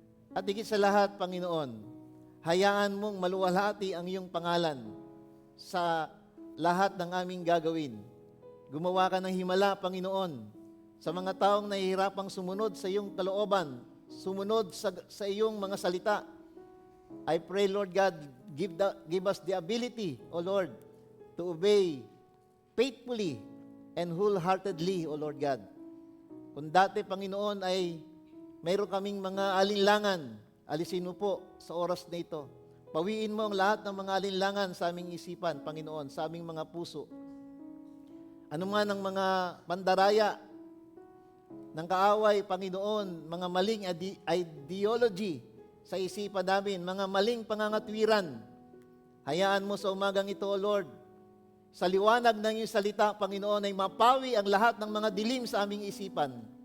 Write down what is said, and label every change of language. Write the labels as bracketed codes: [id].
[tl] At higit sa lahat, Panginoon, hayaan mong maluwalhati ang iyong pangalan sa lahat ng aming gagawin. Gumawa ka ng himala, Panginoon, sa mga taong nahihirapang sumunod sa iyong kalooban, sumunod sa iyong mga salita. [en] I pray, Lord God, give us the ability, O Lord, to obey faithfully and wholeheartedly, O Lord God. [tl] Kung dati, Panginoon, ay mayroon kaming mga alinlangan, alisin mo po sa oras na ito. Pawiin mo ang lahat ng mga alinlangan sa aming isipan, Panginoon, sa aming mga puso. Ano man ang mga pandaraya ng kaaway, Panginoon, mga maling ideology sa isipan namin, mga maling pangangatwiran, hayaan mo sa umagang ito, O Lord, sa liwanag ng iyong salita, Panginoon, ay mapawi ang lahat ng mga dilim sa aming isipan.